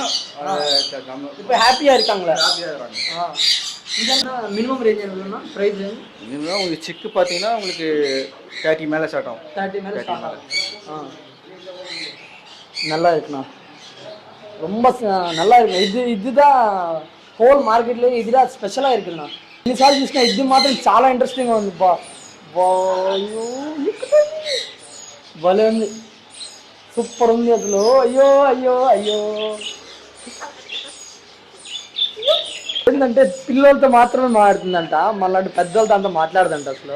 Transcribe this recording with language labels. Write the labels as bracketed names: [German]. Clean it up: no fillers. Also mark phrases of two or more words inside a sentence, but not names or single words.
[Tamil] இப்போ ஹாப்பியா இருக்காங்களா? ஹாப்பியாக இருக்காங்க. இதெல்லாம் [English] minimum range [Tamil] என்னன்னா [English] price range [Tamil] மினிமம் உங்களுக்கு சிக்கு பார்த்தீங்கன்னா உங்களுக்கு 30 மேலே ஸ்டார்ட் ஆகும். 30 மேலே ஸ்டார்ட் ஆகும். நல்லா இருக்குண்ணா, ரொம்ப நல்லா இருக்கு. [Telugu] இதுதான் [English] whole market [Telugu] ఇది స్పెషల్ இருக்குண்ணா. ఇన్నిసార్లు చూసినా ఇది మాత్రం చాలా ఇంట్రెస్టింగ్గా ఉంది. భలే ఉంది, సూపర్ ఉంది అసలు. అయ్యో అయ్యో అయ్యో ఏంటంటే పిల్లలతో మాత్రమే మాట్లాడుతుందంట, మళ్ళీ పెద్దవాళ్ళతో అంతా మాట్లాడదంట అసలు.